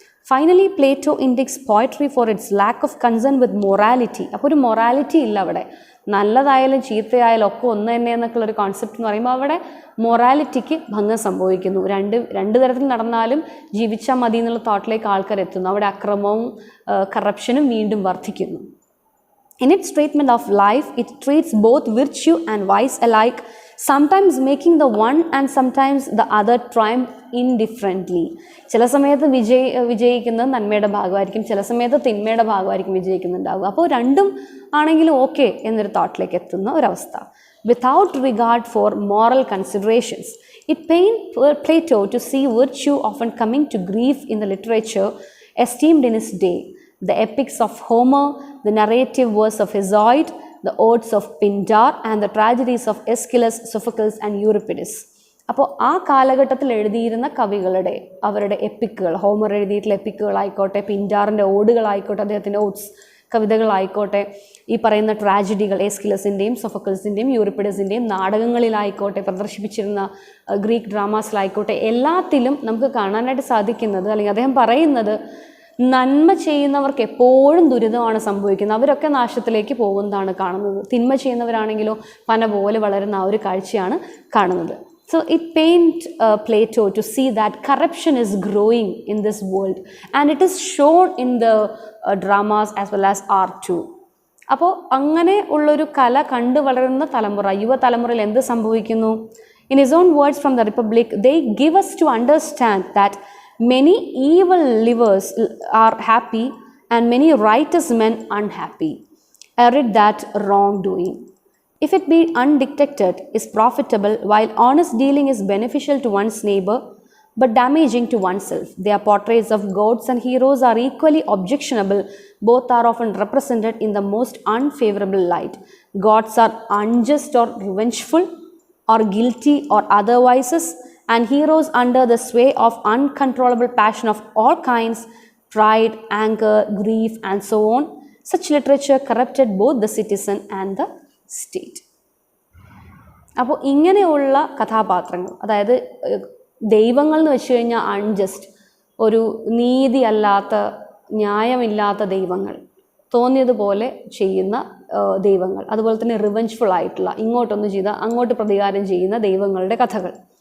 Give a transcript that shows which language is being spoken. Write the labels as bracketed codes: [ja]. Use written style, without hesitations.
[en] Finally Plato indicts poetry for its lack of concern with morality. [ml] അപ്പോൾ ഒരു morality ഇല്ല അവിടെ. നല്ലതായാലും ചീത്തയായാലും ഒക്കെ ഒന്ന് തന്നെ എന്നൊക്കെയുള്ള ഒരു കോൺസെപ്റ്റ് എന്ന് പറയുമ്പോൾ അവിടെ മൊറാലിറ്റിക്ക് ഭംഗം സംഭവിക്കുന്നു. രണ്ട് തരത്തിൽ നടന്നാലും ജീവിച്ചാൽ മതി എന്നുള്ള തോട്ടിലേക്ക് ആൾക്കാർ എത്തുന്നു. അവിടെ അക്രമവും കറപ്ഷനും വീണ്ടും വർദ്ധിക്കുന്നു. [en] In its treatment of life, it treats both virtue and vice alike, sometimes making the one and sometimes the other triumph indifferently. [ml] ചില സമയത്ത് വിജയിക്കുന്നത് നന്മയുടെ ഭാഗമായിരിക്കും, ചില സമയത്ത് തിന്മയുടെ ഭാഗമായിരിക്കും വിജയിക്കുന്നുണ്ടാവുക. അപ്പോൾ രണ്ടും ആണെങ്കിലും ഓക്കെ എന്നൊരു തോട്ടിലേക്ക് എത്തുന്ന ഒരവസ്ഥ. [en] Without regard for moral considerations, it pained Plato to see virtue often coming to grief in the literature esteemed in his day. The epics of Homer, the narrative verse of Hesiod, the odes of Pindar, and the tragedies of Aeschylus, Sophocles, and Euripides. [ml] അപ്പോൾ ആ കാലഘട്ടത്തിൽ എഴുതിയിരുന്ന കവികളുടെ അവരുടെ എപ്പിക്കുകൾ, Homer എഴുതിയിട്ടുള്ള എപ്പിക്കുകളായിക്കോട്ടെ, പിൻഡാറിൻ്റെ ഓടുകളായിക്കോട്ടെ, അദ്ദേഹത്തിൻ്റെ oats കവിതകളായിക്കോട്ടെ, ഈ പറയുന്ന ട്രാജഡികൾ എസ്കിലസിൻ്റെയും സൊഫക്കിൾസിൻ്റെയും യൂറിപ്പിഡസിൻ്റെയും നാടകങ്ങളിലായിക്കോട്ടെ, പ്രദർശിപ്പിച്ചിരുന്ന Greek ഡ്രാമാസിലായിക്കോട്ടെ, എല്ലാത്തിലും നമുക്ക് കാണാനായിട്ട് സാധിക്കുന്നത്, അല്ലെങ്കിൽ അദ്ദേഹം പറയുന്നത്, നന്മ ചെയ്യുന്നവർക്ക് എപ്പോഴും ദുരിതമാണ് സംഭവിക്കുന്നത്, അവരൊക്കെ നാശത്തിലേക്ക് പോകുന്നതാണ് കാണുന്നത്. തിന്മ ചെയ്യുന്നവരാണെങ്കിലോ പന പോലെ വളരുന്ന ആ ഒരു കാഴ്ചയാണ് കാണുന്നത്. [en] So it pained Plato to see that corruption is growing in this world and it is shown in the dramas as well as art too. [ml] അപ്പോൾ അങ്ങനെ ഉള്ളൊരു കല കണ്ടു വളരുന്ന തലമുറ, യുവതലമുറയിൽ എന്ത് സംഭവിക്കുന്നു? [en] In his own words from the Republic, they give us to understand that many evil livers are happy and many righteous men unhappy. I read that wrongdoing, if it be undetected, is profitable, while honest dealing is beneficial to one's neighbor but damaging to oneself. Their portraits of gods and heroes are equally objectionable. Both are often represented in the most unfavorable light. Gods are unjust or revengeful or guilty or otherwise, and heroes under the sway of uncontrollable passion of all kinds, pride, anger, grief, and so on. Such literature corrupted both the citizen and the state. [ml] അപ്പോൾ ഇങ്ങനെയുള്ള കഥാപാത്രങ്ങൾ, അതായത് ദൈവങ്ങൾ എന്ന് വെച്ച് കഴിഞ്ഞാൽ unjust, ഒരു നീതി അല്ലാത്ത, ന്യായമില്ലാത്ത ദൈവങ്ങൾ, തോന്നിയതുപോലെ ചെയ്യുന്ന ദൈവങ്ങൾ, അതുപോലെ തന്നെ റിവെഞ്ച്ഫുൾ ആയിട്ടുള്ള, ഇങ്ങോട്ടൊന്ന് ചെയ്താൽ അങ്ങോട്ട് പ്രതികാരം ചെയ്യുന്ന ദൈവങ്ങളുടെ കഥകൾ.